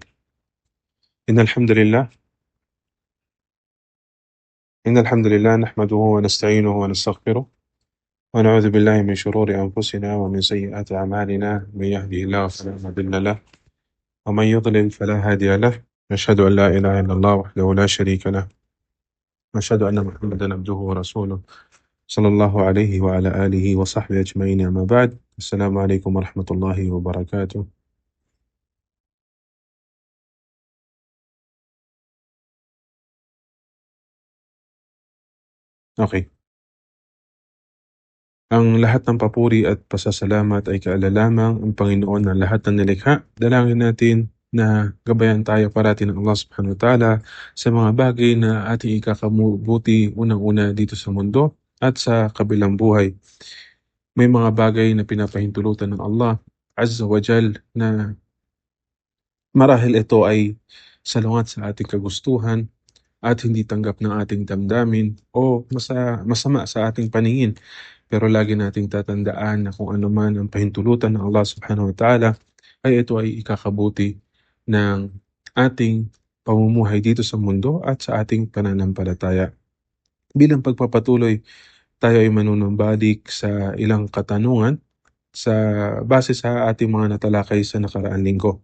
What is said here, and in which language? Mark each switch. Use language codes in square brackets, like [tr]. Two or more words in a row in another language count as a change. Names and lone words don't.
[ar] إن الحمد لله إن الحمد لله نحمده ونستعينه ونستغفره ونعوذ بالله من شرور أنفسنا ومن سيئات أعمالنا من يهده الله فلا مضل له ومن يضلل فلا هادي له نشهد أن لا إله إلا الله وحده لا شريك له نشهد أن محمدا عبده ورسوله صلى الله عليه وعلى آله وصحبه أجمعين أما بعد السلام عليكم ورحمة الله وبركاته. [en] Okay. [tl] Ang lahat ng papuri at pasasalamat ay kaalalamang ang Panginoon ng lahat ng nilikha. Dalangin natin na gabayan tayo parati ng Allah [ar] سبحانه وتعالى [tl] sa mga bagay na ating ikakabuti unang-una dito sa mundo at sa kabilang buhay. May mga bagay na pinapahintulutan ng Allah [ar] عز وجل [tl] na marahil ito ay salungat sa ating kagustuhan at hindi tanggap ng ating damdamin o masama sa ating paningin. Pero lagi nating tatandaan na kung ano man ang pahintulutan ng Allah [ar] سبحانه وتعالى [tl] ay ito ay ikakabuti ng ating pamumuhay dito sa mundo at sa ating pananampalataya. Bilang pagpapatuloy, tayo ay manunumbalik sa ilang katanungan sa base sa ating mga natalakay sa nakaraang linggo.